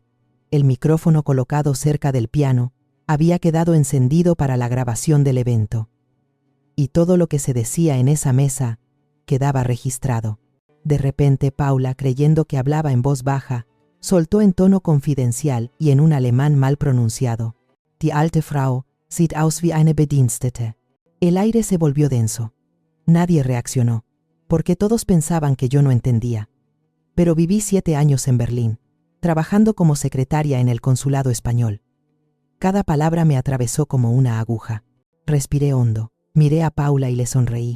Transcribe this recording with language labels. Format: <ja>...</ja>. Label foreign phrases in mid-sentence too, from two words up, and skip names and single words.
<es>El micrófono colocado cerca del piano había quedado encendido para la grabación del evento. Y todo lo que se decía en esa mesa quedaba registrado. De repente Paula, creyendo que hablaba en voz baja, soltó en tono confidencial y en un alemán mal pronunciado:</es> <de>«Die alte Frau sieht aus wie eine Bedienstete».</de> <es>El aire se volvió denso. Nadie reaccionó, porque todos pensaban que yo no entendía. Pero viví 7 años en Berlín, trabajando como secretaria en el consulado español. Cada palabra me atravesó como una aguja. Respiré hondo, miré a Paula y le sonreí.</es>